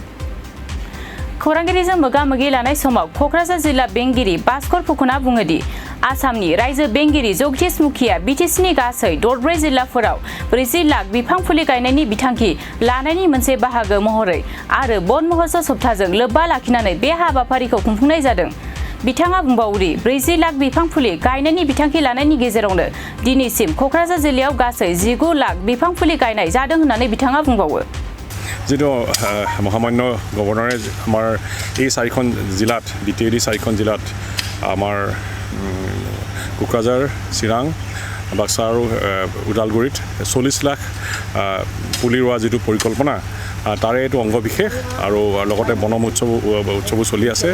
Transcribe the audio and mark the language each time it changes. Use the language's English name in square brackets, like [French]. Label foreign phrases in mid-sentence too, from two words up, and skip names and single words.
[Bodo] खौरांगिरिजों मोगा-मोगि लानाय समाव क'क्राझार जिल्ला बेंगिरि भास्कर फुकना बुङोदि आसामनि रायजो बेंगिरि जगदीश मुखिया बिटिसिनि गासै 4 जिल्लाफोराव 40 लाख बिफां फुलि गायनायनि बिथांखि लानायनि मोनसे बाहागो महरै आरो बन महरसो सप्ताजों लोब्बा लाखिनानै बे हाबाफारिखौ खुंफुंनाय जादों। बिथाङा बुंबावोदि 40 लाख बिफां फुलि गायनायनि बिथांखि लानायनि गेजेरावनो दिनैसिम क'क्राझार जिल्लायाव गासै 19 लाख बिफां फुलि गायनाय जादों होननानै बिथाङा बुंबावो। [Assamese] যিটো মহামান্য গভৰ্ণৰে আমাৰ এই 4খন জিলাত বিটিএডি 4খন জিলাত আমাৰ কোকৰাঝাৰ চিৰাং বাক্সা আৰু ওদালগুৰিত 40 লাখ পুলি ৰোৱা যিটো পৰিকল্পনা তাৰে এইটো অংগ বিশেষ আৰু লগতে বনম উৎসৱো চলি আছে।